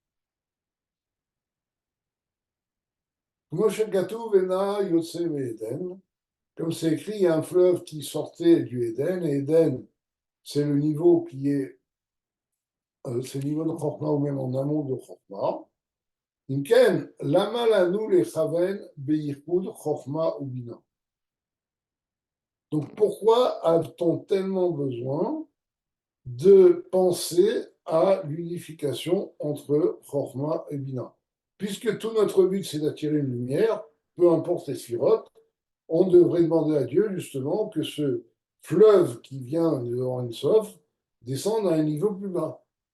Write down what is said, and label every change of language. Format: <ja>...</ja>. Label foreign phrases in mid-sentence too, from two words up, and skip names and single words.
<fr>Comme c'est écrit, il y a un fleuve qui sortait du Éden, et Éden, c'est le niveau qui est, c'est le niveau de Chokhmah ou même en amont de Chokhmah.</fr> <he>אם כן, למה לנו לכוון ביחוד חכמה ובינה.</he> <fr>Donc pourquoi a-t-on tellement besoin de penser à l'unification entre Chokhmah et Bina? Puisque tout notre but, c'est d'attirer une lumière, peu importe les sphirotes, on devrait demander à Dieu justement que ce fleuve qui vient de Sof descende à un niveau plus bas.</fr>